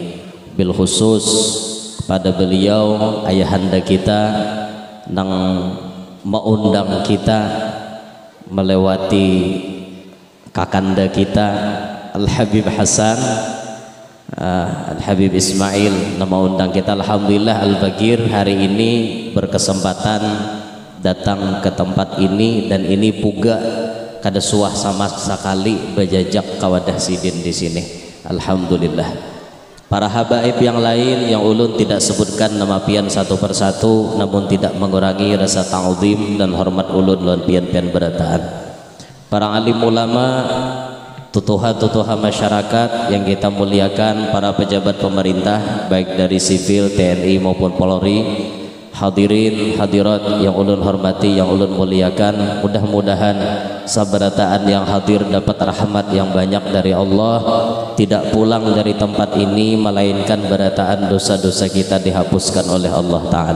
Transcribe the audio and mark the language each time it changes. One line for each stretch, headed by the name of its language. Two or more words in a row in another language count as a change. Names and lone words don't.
Arabic: بالخصوص
Indonesian: pada beliau ayahanda kita nang mengundang kita melewati kakanda kita Al-Habib Hasan, Al-Habib Ismail nama undang kita. Alhamdulillah Al-Bagir hari ini berkesempatan datang ke tempat ini, dan ini
Banjar: puga kada suah sama sekali bejajak kawadah sidin di sini.
Indonesian: Alhamdulillah. Para habaib yang lain yang ulun tidak sebutkan nama pian satu persatu, namun tidak mengurangi rasa ta'zim dan hormat ulun lan pian-pian berataan. Para alim ulama, tutuha-tutuha masyarakat yang kita muliakan, para pejabat pemerintah baik dari sipil, TNI maupun Polri, hadirin hadirat yang ulun hormati, yang ulun muliakan, mudah-mudahan sabarataan yang hadir dapat rahmat yang banyak dari Allah, tidak pulang dari tempat ini melainkan berataan dosa-dosa kita dihapuskan oleh Allah Ta'ala.